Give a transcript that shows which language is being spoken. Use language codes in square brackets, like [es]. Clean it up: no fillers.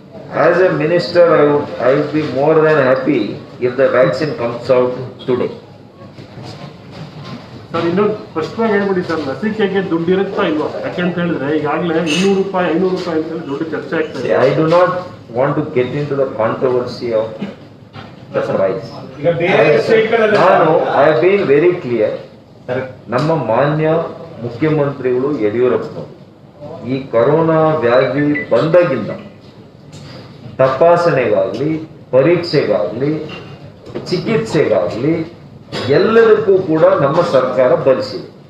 [en] As a minister, I would be more than happy if the vaccine comes out today. [kn] Sir, ಇನ್ನೊಂದು ಸ್ಪಷ್ಟವಾಗಿ ಹೇಳ್ಬಿಡಿ sir, ಲಸಿಕೆಗೆ ದುಡ್ಡು ಇರುತ್ತಾ ಇಲ್ವಾ? ಯಾಕೆಂತ ಹೇಳಿದ್ರೆ ಈಗಾಗಲೇ 200 ರೂಪಾಯಿ 500 ರೂಪಾಯಿ ಅಂತ ಹೇಳಿ ದುಡ್ಡು ಚರ್ಚೆ ಆಗ್ತದೆ. [en] I do not want to get into the controversy of the price. I have been very clear. [kn] ನಮ್ಮ ಮಾನ್ಯ ಮುಖ್ಯಮಂತ್ರಿಗಳು ಯಡಿಯೂರಪ್ಪ ಈ ಕೊರೋನಾ ವ್ಯಾಧಿ ಬಂದಾಗಿಂದ ತಪಾಸಣೆಗಾಗ್ಲಿ, ಪರೀಕ್ಷೆಗಾಗ್ಲಿ, ಚಿಕಿತ್ಸೆಗಾಗ್ಲಿ ಎಲ್ಲದಕ್ಕೂ ಕೂಡ ನಮ್ಮ ಸರ್ಕಾರ ಭರಿಸಿದೆ.